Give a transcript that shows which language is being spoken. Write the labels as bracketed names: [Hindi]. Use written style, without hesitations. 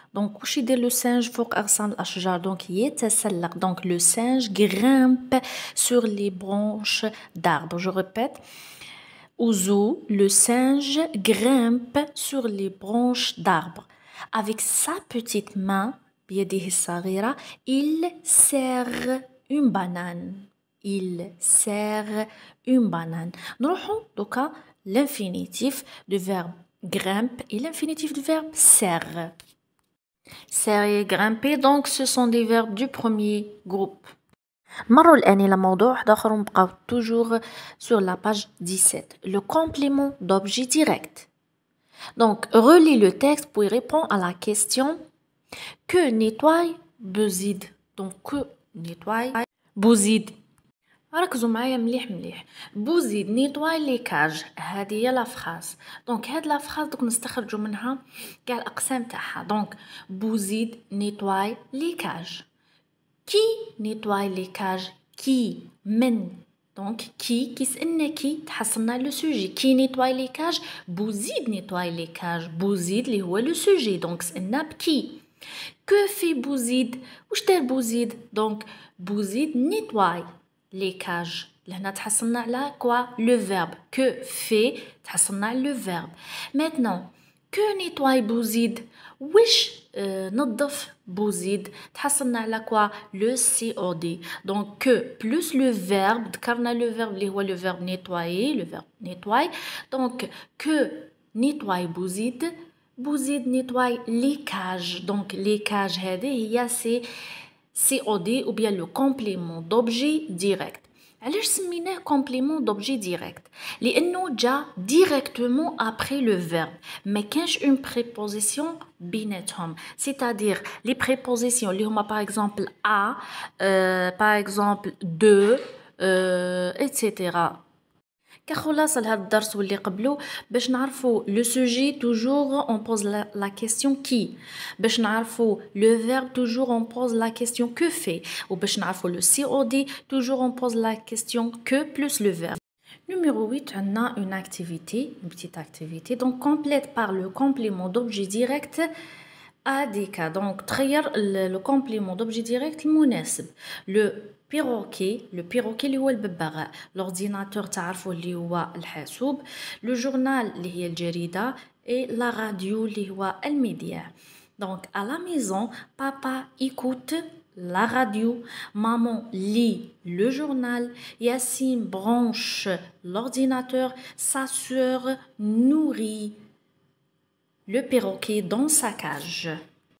[Arabic] Donc, وش يدير le singe فوق أغصان الأشجار. Donc, يتسلق. [French] Donc, le singe grimpe sur les branches d'arbres. Je répète. Ouzou, le singe grimpe sur les branches d'arbres. Avec sa petite main, [Arabic] بيده الصغيرة, [French] il serre une banane. Il serre une banane. [Arabic] نروحو دوكا [French] l'infinitif du verbe grimpe et l'infinitif du verbe serre. Serrer et grimper, donc ce sont des verbes du premier groupe. [Arabic] مروا الآن إلى موضوع واحد آخر ونبقاو [French] toujours sur la page 17. Le complément d'objet direct. Donc, relis le texte pour y répondre à la question que nettoie Bouzid. Donc, que nettoie Bouzid. [Arabic] ركزوا معايا مليح بوزيد [French] nettoie les cages. [Arabic] هذه هي لا فراز. دونك هاد لا فراز دوك نستخرجوا منها كاع الأقسام تاعها. [French] دونك بوزيد nettoie les cages. Qui nettoie les cages? Qui من donc qui [Arabic] سألنا كي تحصلنا [French] le sujet. Qui nettoie les cages? بوزيد nettoie les cages. [Arabic] بوزيد اللي هو [French] le sujet. [Arabic] donc سألنا بكي. [French] Que fait بوزيد? [Arabic] وش دار بوزيد؟ [French] donc بوزيد nettoie les cages. [Arabic] لهنا تحصلنا على quoi? [French] Le verbe. Que fait [Arabic] تحصلنا على [French] le verbe. Maintenant que nettoie [Arabic] بوزيد؟ وش نظف بوزيد؟ تحصلنا على quoi? [French] Le COD. donc que plus le verbe [Arabic] ذكرنا [French] le verbe [Arabic] اللي هو [French] le verbe nettoyer, le verbe nettoie. donc que nettoie بوزيد nettoie les cages. donc les cages [Arabic] هذه هي [French] COD ou bien le complément d'objet direct. [Arabic] علاش سميناه [French] complément d'objet direct؟ [Arabic] لأنه جا [French] directement après le verbe. [Arabic] ما كانش [French] une préposition [Arabic] بيناتهم. [French] c'est-à-dire les prépositions [Arabic] اللي هما [French] par exemple à, par exemple de, etc. [Arabic] كخلاصة لهذا الدرس واللي قبله باش نعرفوا [French] le sujet toujours on pose la question qui. [Arabic] باش نعرفوا [French] le verbe toujours on pose la question que fait. [Arabic] وباش نعرفوا [French] le COD toujours on pose la question que plus le verbe. Numéro 8, on a une activité, une petite activité. Donc complète par le complément d'objet direct à des cas. Donc [Arabic] تغير [French] le complément d'objet direct [Arabic] المناسب. [French] le perroquet [Arabic] اللي هو الببغاء. [French] l'ordinateur [Arabic] تعرفوا اللي هو الحاسوب. [French] le journal [Arabic] اللي هي الجريدة [French] et la radio [Arabic] اللي هو المذياع. [French] donc à la maison papa écoute la radio, maman lit le journal, Yassine branche l'ordinateur, sa sœur nourrit le perroquet dans sa cage.